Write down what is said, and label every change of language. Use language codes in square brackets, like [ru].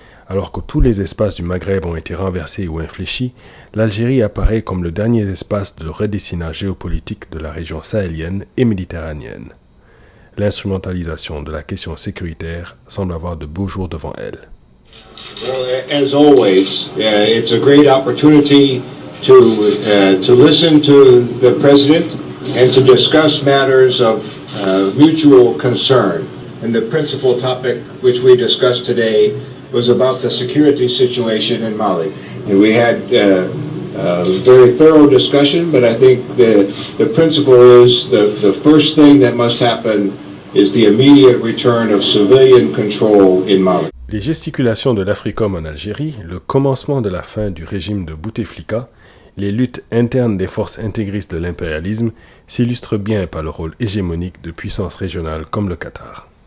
[fr] Alors que tous les espaces du Maghreb ont été renversés ou infléchis, l'Algérie apparaît comme le dernier espace de redessinage géopolitique de la région sahélienne et méditerranéenne. L'instrumentalisation de la question sécuritaire semble avoir de beaux jours devant elle. [en] Well, as always, it's a great opportunity to listen to the President and to discuss matters of mutual concern. And the principal topic which we discussed today was about the security situation in Mali. And we had a very thorough discussion, but I think the principle is the first thing that must happen is the immediate return of civilian control in Mali. [fr] Les gesticulations de l'Africom en Algérie, le commencement de la fin du régime de Bouteflika, les luttes internes des forces intégristes de l'impérialisme s'illustrent bien par le rôle hégémonique de puissances régionales comme le Qatar.